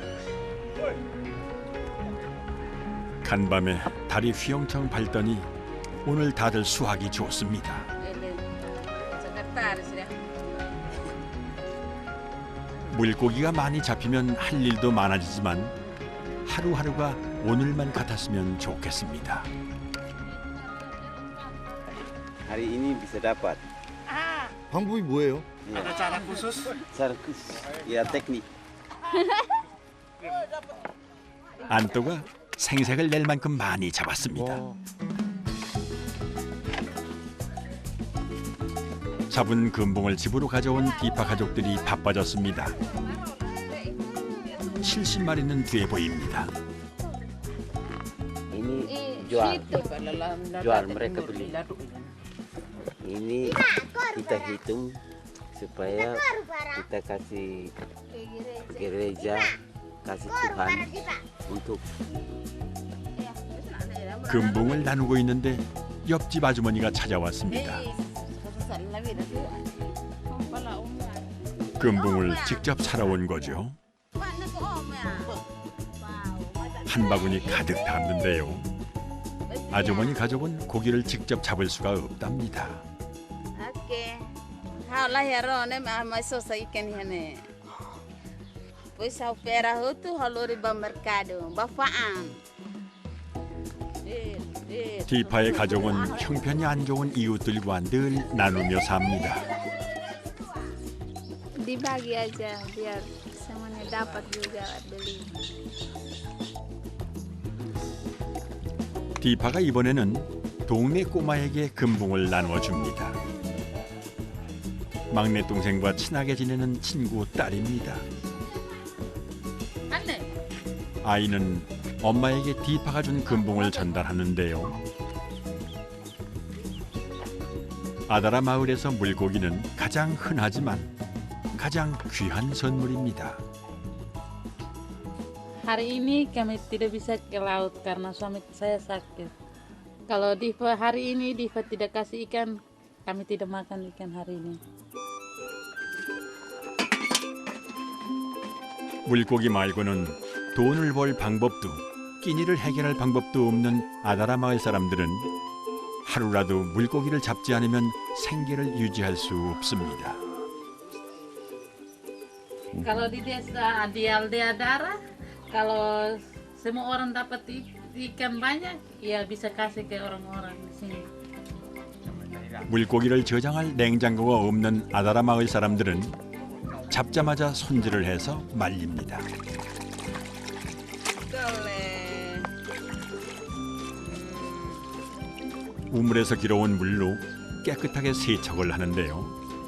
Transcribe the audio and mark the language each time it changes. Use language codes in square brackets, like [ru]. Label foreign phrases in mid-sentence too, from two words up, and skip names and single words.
[ko] 간밤에 달이 휘영청 밝더니 오늘 다들 수확이 좋습니다. 물고기가 많이 잡히면 할 일도 많아지지만 하루하루가 오늘만 같았으면 좋겠습니다. [id] Hari ini bisa dapat. [ko] 방법이 뭐예요? [id] Ada cara khusus? Cara khusus, ya teknik. [ko] 안또가 생색을 낼 만큼 많이 잡았습니다. 잡은 금붕을 집으로 가져온 디파 가족들이 바빠졌습니다. 70마리는 돼 보입니다. [id] Ini jual mereka beli. Ini kita hitung supaya kita kasih gereja, kasih Tuhan untuk. [ko] 금붕을 나누고 있는데 옆집 아주머니가 찾아왔습니다. 금붕을 직접 사러 온 거죠. 한 바구니 가득 담는데요. 아주머니 가족은 고기를 직접 잡을 수가 없답니다. 디파의 가족은 형편이 안 좋은 이웃들과 늘 나누며 삽니다. [id] Dibagi aja biar semuanya dapat juga beli. [ko] 디파가 이번에는 동네 꼬마에게 금붕을 나누어 줍니다. 막내 동생과 친하게 지내는 친구 딸입니다. 아이는 엄마에게 디파가 준 금붕을 전달하는데요. 아다라 마을에서 물고기는 가장 흔하지만 가장 귀한 선물입니다. [id] Hari ini kami tidak bisa ke laut karena suami saya sakit. Kalau Diva hari ini Diva tidak kasih ikan, kami tidak makan ikan hari ini. [ko] 물고기 말고는 돈을 벌 방법도 끼니를 해결할 방법도 없는 아다라 마을 사람들은 하루라도 물고기를 잡지 않으면 생계를 유지할 수 없습니다. [id] Kalau di desa di Aldea Adara, kalau semua orang dapat ikan banyak, ya bisa kasih ke orang-orang di sini. [ko] 물고기를 저장할 냉장고가 없는 아다라 마을 사람들은 잡자마자 손질을 해서 말립니다. 우물에서 길어온 물로 깨끗하게 세척을 하는데요.